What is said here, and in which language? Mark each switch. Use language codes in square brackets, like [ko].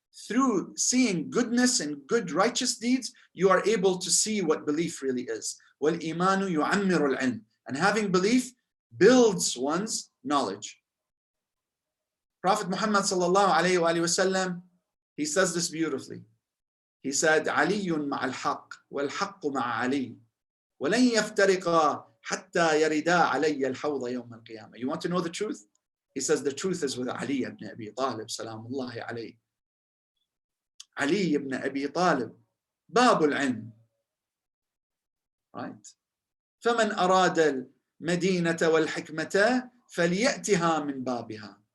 [en] Through seeing goodness and good righteous deeds, you are able to see what belief really is. [ar] وَالْإِيمَانُ يُعَمِّرُ الْعِلْمِ. [en] And having belief builds one's knowledge. Prophet Muhammad sallallahu alayhi wa sallam, he says this beautifully. He said, [ar] عَلِيٌّ مَعَ الْحَقِّ وَالْحَقُّ مَعَ عَلِيٍّ وَلَنْ يَفْتَرِقَا حَتَّى يَرِدَا عَلَيَّ الْحَوْضَ يَوْمَ الْقِيَامَةِ. [en] You want to know the truth? He says the truth is with Ali ibn Abi Talib, salamullahi alayhi. Ali ibn Abi Talib, Babul Ilm. Right? [ar] فَمَنْ أَرَادَ الْمَدِينَةَ وَالْحِكْمَةَ فَلْيَأْتِهَا مِنْ بَابِهَا.